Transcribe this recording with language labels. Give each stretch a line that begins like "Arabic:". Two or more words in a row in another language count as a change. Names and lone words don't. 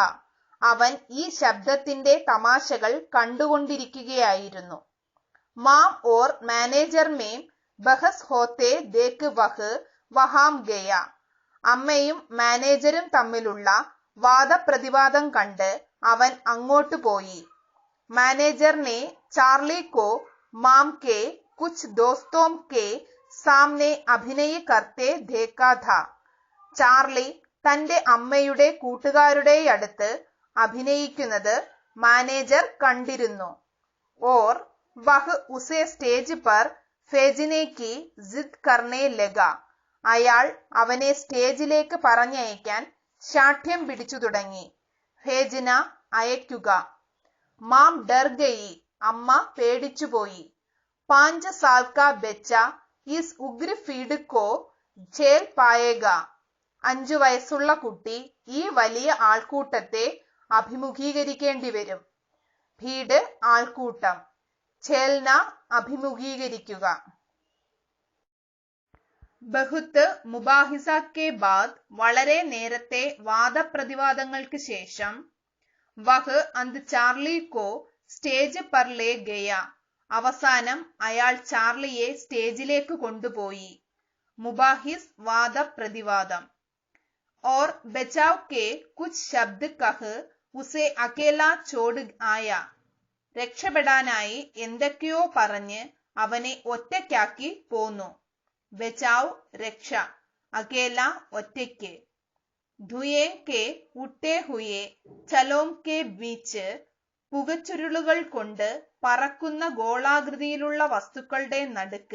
Malayalam: അവൻ ഈ ശബ്ദത്തിന്റെ തമാശകൾ കണ്ടുകൊണ്ടിരിക്കുകയായിരുന്നു.
Hindi: माँ और मैनेजर में बहस होते देख वह वहाँ गया.
Malayalam: അമ്മയും മാനേജരും തമ്മിലുള്ള വാദപ്രതിവാദം കണ്ട് അവൻ അങ്ങോട്ട് പോയി.
Hindi: മാനേജർ ने चार्ली को माम के कुछ दोस्तों के सामने अभिनय करते देखा था.
Malayalam: ചാർലി തന്റെ അമ്മയുടെ കൂട്ടുകാരുടെ അടുത്ത് അഭിനയിക്കുന്നത് മാനേജർ കണ്ടിരുന്നു.
Hindi: और वह उसे स्टेज पर भेजने की जिद करने लगा.
Malayalam: അയാൾ അവനെ സ്റ്റേജിലേക്ക് പറഞ്ഞയക്കാൻ ശാഠ്യം പിടിച്ചു തുടങ്ങി.
Hindi: ഭേജന അയക്കുക. माँ डर गई.
Malayalam: അമ്മ പേടിച്ചുപോയി.
Hindi: 5 साल का बच्चा इस उग्र फीड को झेल पाएगा.
Malayalam: 5 വയസ്സുള്ള കുട്ടി ഈ വലിയ ആൾക്കൂട്ടത്തെ അഭിമുഖീകരിക്കേണ്ടി വരും. ഭീഡ് ആൾക്കൂട്ടം. ഛേൽന അഭിമുഖീകരിക്കുക.
Hindi: बहुत मुबाहिसा के बाद.
Malayalam: വളരെ നേരത്തെ വാദപ്രതിവാദങ്ങൾക്ക് ശേഷം
Hindi: वह अंत चार्ली को स्टेज पर ले गया.
Malayalam: അവസാനം അയാൾ ചാർലിയെ സ്റ്റേജിലേക്ക് കൊണ്ടുപോയി. മുബാഹിസ് വാദപ്രതിവാദം.
Hindi: और बचाव के कुछ शब्द कह उसे अकेला छोड़ आया.
Malayalam: രക്ഷപ്പെടാനായി എന്തൊക്കെയോ പറഞ്ഞ് അവനെ ഒറ്റയ്ക്കാക്കി പോന്നു. ബച്ചാവ് രക്ഷ, അകേല ഒറ്റയ്ക്ക്.
Hindi: धुएँ के उठे हुए छल्लों के बीच,
Malayalam: പുകച്ചുരുളുകൾ കൊണ്ട് പറക്കുന്ന ഗോളാകൃതിയിലുള്ള വസ്തുക്കളുടെ നടുക്ക്.